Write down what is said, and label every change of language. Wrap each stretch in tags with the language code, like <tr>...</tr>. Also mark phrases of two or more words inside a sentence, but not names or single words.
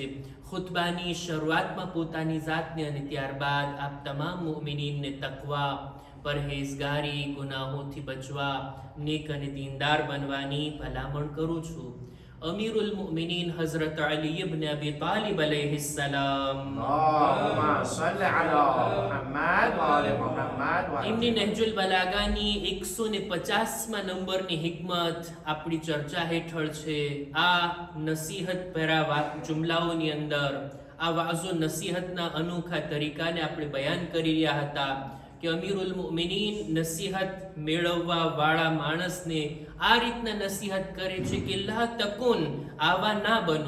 <gu>ખુતબાની શરૂઆતમાં પોતાની જાતને અને ત્યારબાદ આપ તમામ મુમિનીનને તકવા, પરહેઝગારી, ગુનાહોથી બચવા, નેક અને દીનદાર બનવાની ભલામણ કરું છું. અમીરુલ મુમિનીન હઝરત અલી ઇબ્ન અબી તાલિબ અલૈહિસ્સલામ</gu> <ar>اللهم صل على محمد وآل محمد</ar> <gu>એમની નહજુલ બલાગાની 150મા નંબરની હિકમત આપણી ચર્ચા હેઠળ છે. આ નસીહત ભરા જુમલાઓની અંદર આ વાઝો નસીહતના અનોખા તરીકાને આપણે બયાન કરી રહ્યા હતા કે અમીરુલ મુમિનીન નસીહત મેળવવા વાળા માણસને આ રીતના નસીહત કરે છે કે</gu> <ar>لا تكن,</ar> <gu>આવા ના બનો.</gu>